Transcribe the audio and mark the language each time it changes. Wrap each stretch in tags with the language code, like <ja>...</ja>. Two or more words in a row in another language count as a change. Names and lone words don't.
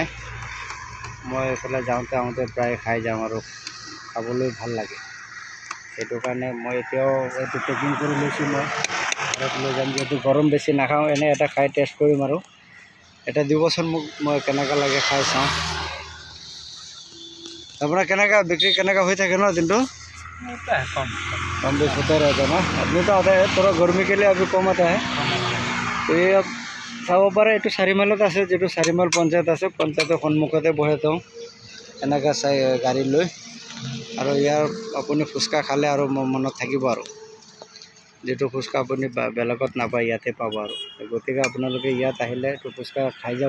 <as>মই এইফালে যাওঁতে আহোঁতে প্ৰায় খাই যাওঁ আৰু খাবলৈ ভাল লাগে। সেইটো কাৰণে মই এতিয়াও এইটো পেকিং কৰি লৈছোঁ। মই ঘৰত লৈ যাম, যিহেতু গৰম বেছি নাখাওঁ। এনে এটা খাই টেষ্ট কৰিম আৰু এটা দিবচোন মোক, মই কেনেকুৱা লাগে খাই চাওঁ। আপোনাৰ কেনেকুৱা বিক্ৰী কেনেকুৱা হৈ থাকে ন দিনটো?</as> <hi>कम बेच होता रहता है ना। अपनी तो आता है थोड़ा गर्मी के लिए अभी कम आता है। तो ये अब</hi> <as>চাব পাৰে এইটো 4 মাইলত আছে, যেটো 4 মাইল পঞ্চায়ত আছে। পঞ্চায়তৰ সন্মুখতে বহে তেওঁ এনেকৈ চাই গাড়ী লৈ। আৰু ইয়াৰ আপুনি ফুচকা খালে আৰু মনত থাকিব, আৰু যেটো ফুচকা আপুনি বেলেগত নাপায় ইয়াতে পাব। আৰু গতিকে আপোনালোকে ইয়াত আহিলে এইটো ফুচকা খাই যাব।</as>